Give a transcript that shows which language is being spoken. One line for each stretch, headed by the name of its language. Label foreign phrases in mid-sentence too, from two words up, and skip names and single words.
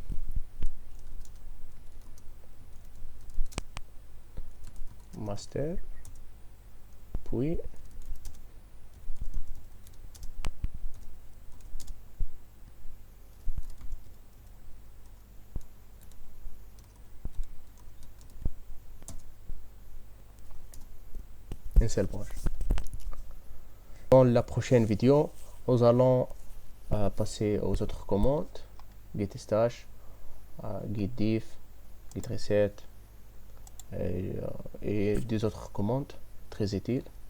French: Master, puis une seule branche. Dans la prochaine vidéo, nous allons passer aux autres commandes, git stash, git diff, git reset et des autres commandes très utiles.